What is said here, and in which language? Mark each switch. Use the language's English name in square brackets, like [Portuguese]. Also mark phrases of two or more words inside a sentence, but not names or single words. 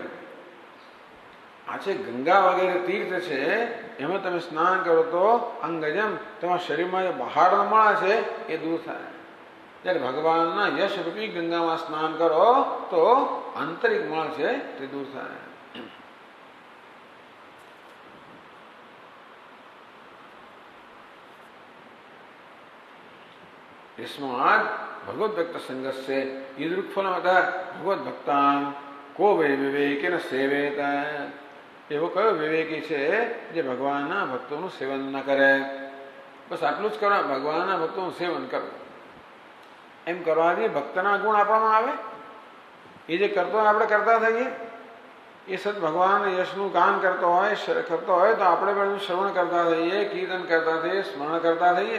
[Gujarati] આ છે ગંગા વગેરે તીર્થ છે, એમાં તમે સ્નાન કરો તો અંગજમ તમારા શરીરમાં જે બહારનો મળ છે એ દૂર થાય. જ્યારે ભગવાનના યશ રૂપી ગંગામાં સ્નાન કરો તો આંતરિક મળ છે તે દૂર થાય. [Sanskrit] यस्माद् भगवद भक्त संगस्य ईदृक्फलमतः भगवद भक्तान को वे विवेकेन सेवेत. [Gujarati] એવો કયો વિવેકી છે જે ભગવાનના ભક્તોનું સેવન ન કરે? બસ આટલું જ કરવા, ભગવાનના ભક્તોનું સેવન કરવું. એમ કરવાથી ભક્તના ગુણ આપવામાં આવે. એ જે કરતો હોય આપણે કરતા થઈએ. એ સત ભગવાન યશનું ગાન કરતો હોય તો આપણે પણ શ્રવણ કરતા થઈએ, કીર્તન કરતા થઈએ, સ્મરણ કરતા થઈએ.